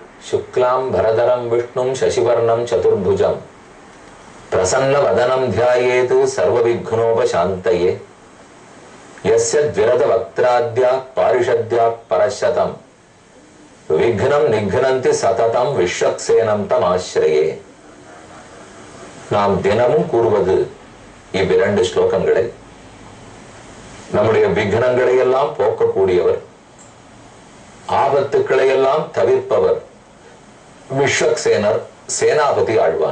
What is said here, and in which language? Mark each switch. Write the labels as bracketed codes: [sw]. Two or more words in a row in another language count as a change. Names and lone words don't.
[sa] शुक्लां भरधरं विष्णुं शशिवर्णं चतुर्भुजं प्रसन्नवदनं ध्यायेत् सर्वविघ्नोपशान्तये यस्य द्विरदवक्त्राद्याः पारिषद्याः परशतं विघ्नं निघ्नन्ति सततं विश्वक्सेनं तमाश्रये. [ta] நாம் தினமும் கூறுவது இவ்விரண்டு ஸ்லோகங்களை. நம்முடைய விக்னங்களை எல்லாம் போக்கக்கூடியவர், ஆபத்துக்களை எல்லாம் தவிர்ப்பவர் விஸ்வக்சேனர், சேனாபதி ஆழ்வான்.